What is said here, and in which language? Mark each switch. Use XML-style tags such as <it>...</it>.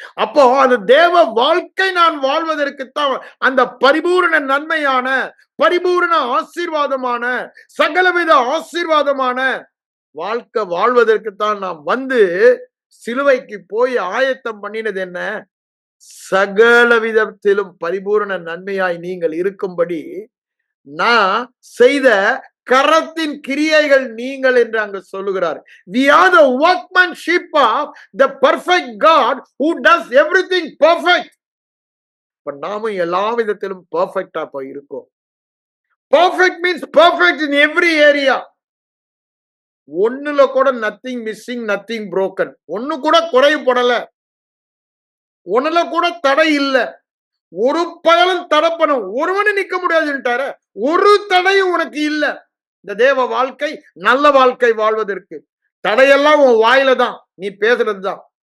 <ta>அப்போ அந்த தேவ வாழ்க்கை நான் வாழ்வதற்குத்தான், அந்த பரிபூர்ண நன்மையான, பரிபூர்ண ஆசீர்வாதமான, சகலவித ஆசீர்வாதமான வாழ்க்கை வாழ்வதற்குத்தான் நாம் வந்து சிலுவைக்கு போய் ஆயத்தம் பண்ணினது என்ன? சகல விதத்திலும் பரிபூர்ண நன்மையாய் நீங்கள் இருக்கும்படி நான் செய்த கரத்தின் கிரியைகள் நீங்கள் என்று அங்கு சொல்லுகிறார்.</ta> <en>We are the workmanship of the perfect God who does everything perfect.</en> <ta>இப்ப நாமும் எல்லா விதத்திலும் பெர்ஃபெக்டா போய் இருக்கோம்.</ta> <en>Perfect means perfect in every area.</en> <ta>ஒண்ணுல கூட</ta> <en>nothing missing, nothing broken.</en> <ta>ஒண்ணு கூட குறைபடல, ஒண்ணுல கூட தடை இல்ல. ஒரு பயலும் தடை பண்ண ஒருவனு நிக்க முடியாதுன்ட்டார. ஒரு தடையும் உனக்கு இல்ல. இந்த தேவ வாழ்க்கை, நல்ல வாழ்க்கை வாழ்வதற்கு தடையெல்லாம் உன் வாயில தான், நீ பேசுறது தான்.</ta>